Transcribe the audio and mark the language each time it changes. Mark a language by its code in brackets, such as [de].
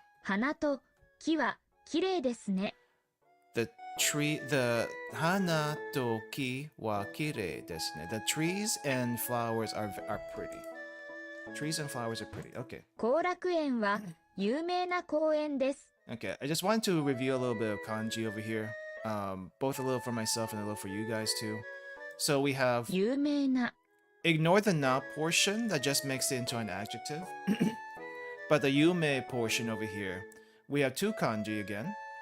[ja] 花と木はきれいですね。 [en] The [ja] hana to ki wa kirei desu ne. [en] The trees and flowers are pretty. Trees and flowers are pretty. Okay. [ja] 後楽園は有名な公園です。 [en] Okay. I just want to review a little bit of kanji over here. Both a little for myself and a little for you guys too. So we have [ja] 有名な [en] ignore the na portion that just makes it into an adjective. But the yume portion over here, we have two kanji again.